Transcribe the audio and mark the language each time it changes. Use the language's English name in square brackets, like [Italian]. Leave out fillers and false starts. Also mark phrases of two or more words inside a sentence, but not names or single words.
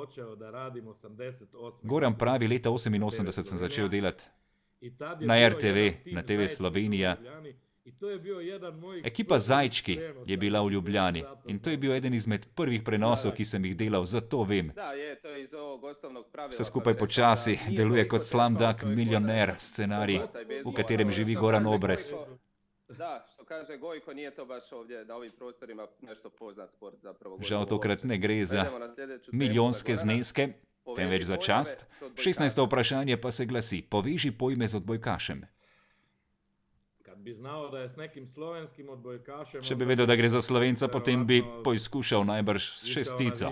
[Slovenian] Goran pravi, leta 88 sem začel delati na RTV, na TV Slovenija Ekipa Zajčki je bila v Ljubljani in to je bil eden izmed prvih prenosov, ki sem jih delal, zato vem. Vse skupaj počasi deluje kot Slumdog Millionaire scenarij, v katerem živi Goran Obrez. [Croatian] Da, što kaže Gojko, nije to baš ovdje na ovim prostorima nešto poznat sport zapravo. [Slovenian] Žal tokrat ne gre za milijonske zneske, temveč za čast. 16. vprašanje pa se glasi: poveži pojme z odbojkašem. Če bi vedel, da gre za Slovenca, potem bi poizkušal najbrž s šestico.